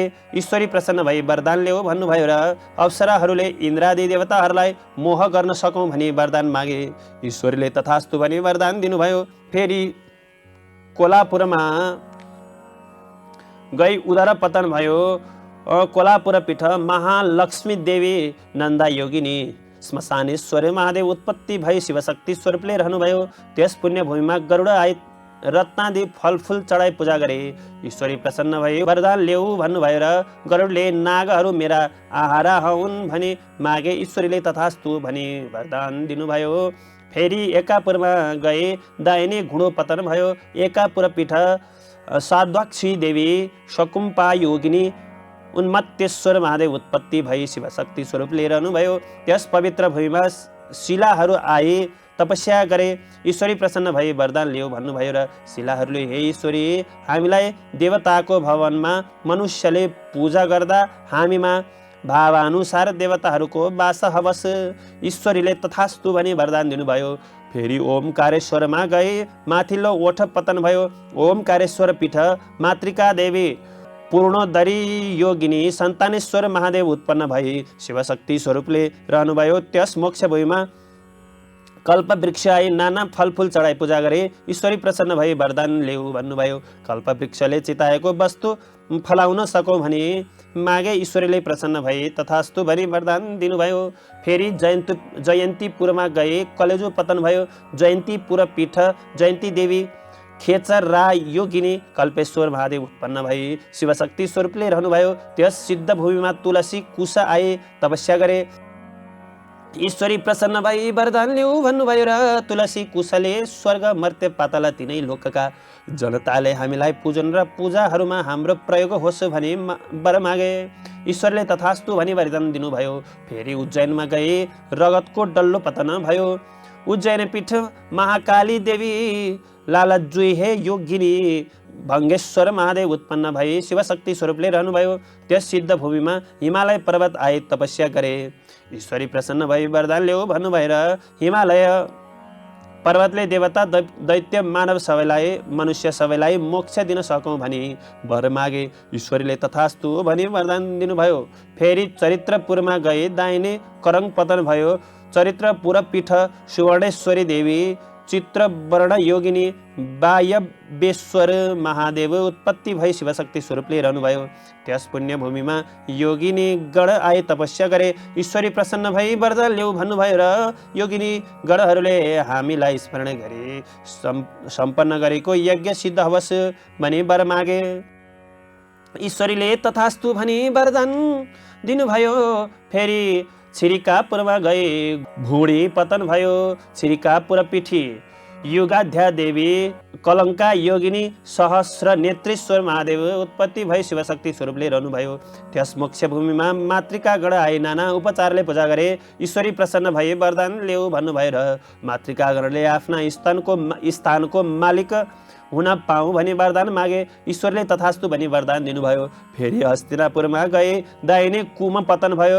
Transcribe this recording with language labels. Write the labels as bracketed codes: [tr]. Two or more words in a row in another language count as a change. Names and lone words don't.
[ne] ईश्वरी प्रसन्न भई वरदान ल्याऊ भन्नुभयो र अप्सराहरूले इन्द्रादि देवताहरूलाई मोह गर्न सकौँ भनी वरदान मागे। ईश्वरले तथास्तु भनी वरदान दिनुभयो। फेरि कोलापुरमा गई उदर पतन भयो। कोलापुरपीठ महालक्ष्मी देवी नन्दा योगिनी श्मशानेश्वर महादेव उत्पत्ति भई शिवशक्ति स्वरूप लिइरहनुभयो। त्यस पुण्यभूमिमा गरुड आए, रत्नादि फलफुल चढाई पूजा गरे। ईश्वरी प्रसन्न भई वरदान ल्याऊ भन्नुभयो र गरुडले नागहरू मेरा आहारा हुन् भनी मागे। ईश्वरीले तथास्तु भनी वरदान दिनुभयो। फेरि एकापुरमा गए, दाहिने घुँडो पतन भयो। एकापुरपीठ साध्वाक्षी देवी शकुम्पा योगिनी उन्मत्तेश्वर महादेव उत्पत्ति भई शिवशक्ति स्वरूप लिएर आउनुभयो। त्यस पवित्र भूमिमा शिलाहरू आए, तपस्या गरे, ईश्वरी प्रसन्न भई वरदान लियो भन्नुभयो। र शिलाहरूले हे ईश्वरी, हामीलाई देवताको भवनमा मनुष्यले पूजा गर्दा हामीमा भावानुसार देवताहरूको वास हवस। ईश्वरीले तथास्तु भनी वरदान दिनुभयो। फेरि ओमकारेश्वरमा गए, माथिल्लो ओठ पतन भयो। ओमकारेश्वर पीठ मातृका देवी पूर्णोदरी योगिनी सन्तानेश्वर महादेव उत्पन्न भई शिवशक्ति स्वरूपले रहनुभयो। त्यस मोक्ष भूमिमा कल्प वृक्ष आई, नाना फलफुल चढाई पूजा गरे, ईश्वरी प्रसन्न भई वरदान ल्याऊ भन्नुभयो। कल्प वृक्षले चिताएको वस्तु फलाउन सकौँ भनी मागे, ईश्वरीले प्रसन्न भई तथास्तु भनी वरदान दिनुभयो। फेरि जयन्तीपुरमा गए, कलेजो पतन भयो। जयन्तीपुर पीठ जयन्ती देवी खेचर रा योगिनी कल्पेश्वर महादेव उत्पन्न भई शिवशक्ति स्वरूपले रहनुभयो। त्यस सिद्ध भूमिमा तुलसी कुश आए, तपस्या गरे, ईश्वरी प्रसन्न भई वरदान ल्याऊ भन्नुभयो। र तुलसी कुशले स्वर्ग मर्त्य पाताल तिनै लोकका जनताले हामीलाई पूजन र पूजाहरूमा हाम्रो प्रयोग होस् भनी वर मागे। ईश्वरले तथास्तु भनी वरदान दिनुभयो। फेरि उज्जैनमा गए, रगतको डल्लो पतन भयो। उज्जैन पीठ महाकाली देवी लालजुई हे योगिनी भङ्गेश्वर महादेव उत्पन्न भई शिवशक्ति स्वरूपले रहनुभयो। त्यस सिद्ध भूमिमा हिमालय पर्वत आए, तपस्या गरे, ईश्वरी प्रसन्न भई वरदान ल्याऊ भन्नुभएर हिमालय पर्वतले देवता दैत्य मानव सबैलाई मनुष्य सबैलाई मोक्ष दिन सकौँ भनी वर मागे। ईश्वरीले तथास्तु भनी वरदान दिनुभयो। फेरि चरित्रपुरमा गए, दाहिने करङ पतन भयो। चरित्रपुर पीठ सुवर्णेश्वरी देवी चित्रवर्ण योगिनी वायव्येश्वर महादेव उत्पत्ति भई शिवशक्ति स्वरूपले रहनुभयो। त्यस पुण्य भूमिमा योगिनी गण आए, तपस्या गरे, ईश्वरी प्रसन्न भई वरदान ल्याऊ भन्नुभयो। र योगिनी गणहरूले हामीलाई स्मरण गरी सम्पन्न गरेको यज्ञ सिद्ध हवस् भनी वर मागे। ईश्वरीले तथास्तु भनी वरदान दिनुभयो। फेरि छिरिकापुरमा गए, भुँडी पतन भयो। छिरिकापुर पीठी युगाध्या देवी कलङ्का योगिनी सहस्र नेत्रेश्वर महादेव उत्पत्ति भई शिवशक्ति स्वरूपले रहनुभयो। त्यस मोक्ष भूमिमा मातृका गण आए, नाना उपचारले पूजा गरे, ईश्वरी प्रसन्न भई वरदान ल्याऊ भन्नुभयो। र मातृका गणले आफ्ना स्थानको मालिक हुन पाऊँ भनी वरदान मागे। ईश्वरले तथास्तु भनी वरदान दिनुभयो। फेरि हस्तिनापुरमा गए, दाहिने कुम पतन भयो।